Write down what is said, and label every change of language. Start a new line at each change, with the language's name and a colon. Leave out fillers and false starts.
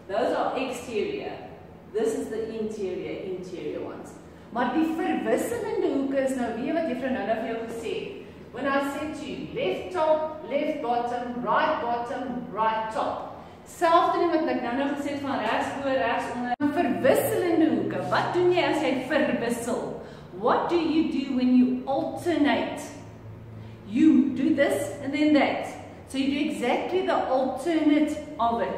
English: Those are exterior. This is the interior ones.
Afrikaans: Maar die verwisselende hoeke is nou weer wat juffrou nou vir jou gesê het.
English: When I said to you, left top, left bottom, right top.
Afrikaans: Selfde ding wat ek nou gesê het van regs bo, regs onder. Verwisselende hoeke, wat doen jy as jy verwissel?
English: What do you do when you alternate? You do this and then that. So you do exactly the alternate of it.